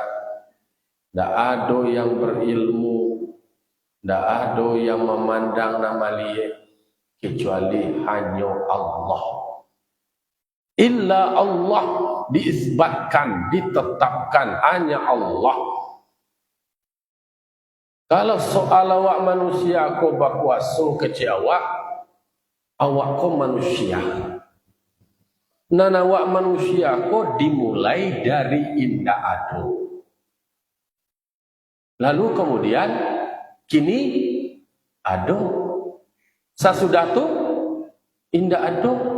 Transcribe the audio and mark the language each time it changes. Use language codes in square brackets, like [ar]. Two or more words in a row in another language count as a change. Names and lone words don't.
[id] Ndak ada yang berilmu, ndak ada yang memandang nama lihat, kecuali hanya Allah. [ar] Illa Allah [id] diisbatkan, ditetapkan hanya Allah. [min] Kalau soal awak manusia ko berkuasa kecil awak ko manusia. Nan awak manusia ko dimulai dari indah ado. Lalu kemudian kini ado. Sasudah tu indah ado.